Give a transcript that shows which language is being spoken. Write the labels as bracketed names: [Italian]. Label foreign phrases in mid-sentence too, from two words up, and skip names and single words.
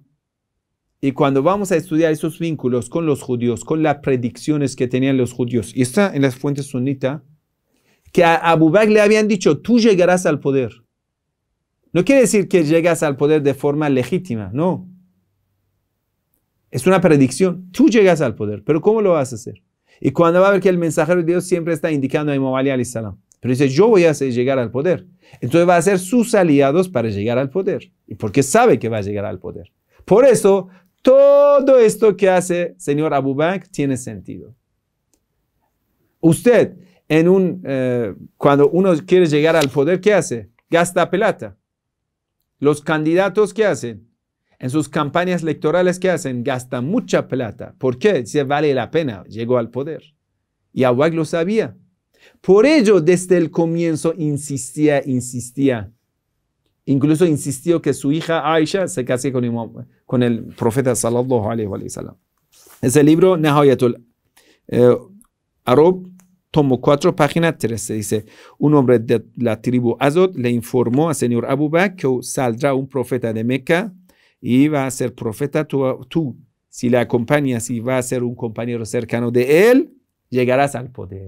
[Spanish] Y cuando vamos a estudiar esos vínculos con los judíos, con las predicciones que tenían los judíos, y está en las fuentes sunitas, que a Abu Bakr le habían dicho, tú llegarás al poder. No quiere decir que llegas al poder de forma legítima, no. Es una predicción, tú llegas al poder, pero ¿cómo lo vas a hacer? Y cuando va a ver que el mensajero de Dios siempre está indicando a Imam Ali [Arabic] عليه السلام, [Spanish] pero dice, yo voy a llegar al poder. Entonces va a ser sus aliados para llegar al poder. Y porque sabe que va a llegar al poder. Por eso, todo esto que hace señor Abu Bakr tiene sentido. Usted, cuando uno quiere llegar al poder, ¿qué hace? Gasta plata. Los candidatos, ¿qué hacen? En sus campañas electorales, ¿qué hacen? Gastan mucha plata. ¿Por qué? Dice, vale la pena, llegó al poder. Y Abu Bakr lo sabía. Por ello, desde el comienzo insistía. Incluso insistió que su hija Aisha se case con el profeta [Arabic] صلى الله عليه وسلم. [Spanish] Es el libro Nahayatul Arab, tomo 4, página 13. Dice, un hombre de la tribu Azod le informó al señor Abu Bakr que saldrá un profeta de Meca y va a ser profeta. Tú, si le acompañas y va a ser un compañero cercano de él, llegarás al poder.